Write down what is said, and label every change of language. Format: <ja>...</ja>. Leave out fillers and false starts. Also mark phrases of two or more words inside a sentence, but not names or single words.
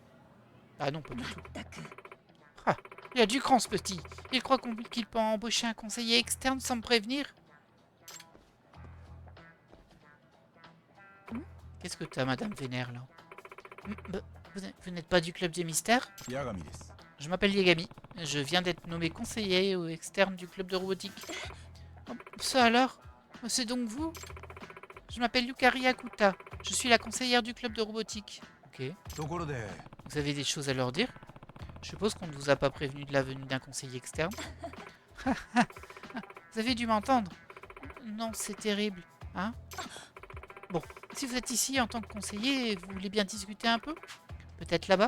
<fr>Ah non, pas du tout. Ah, il a du cran ce petit. Il croit qu'il peut embaucher un conseiller externe sans me prévenir? Qu'est-ce que t'as, Madame Vénère, là? Vous n'êtes pas du club des mystères?</fr> <ja>八神です</ja> <fr>Je m'appelle Yagami. Je viens d'être nommé conseiller externe du club de robotique. Oh, ça alors? C'est donc vous? Je m'appelle Yukari Akuta. Je suis la conseillère du club de robotique. Ok.</fr> <ja>ところで</ja> <fr>Vous avez des choses à leur dire? Je suppose qu'on ne vous a pas prévenu de la venue d'un conseiller externe. Vous avez dû m'entendre. Non, c'est terrible. Hein? Bon, si vous êtes ici en tant que conseiller, vous voulez bien discuter un peu? Peut-être là-bas?</fr>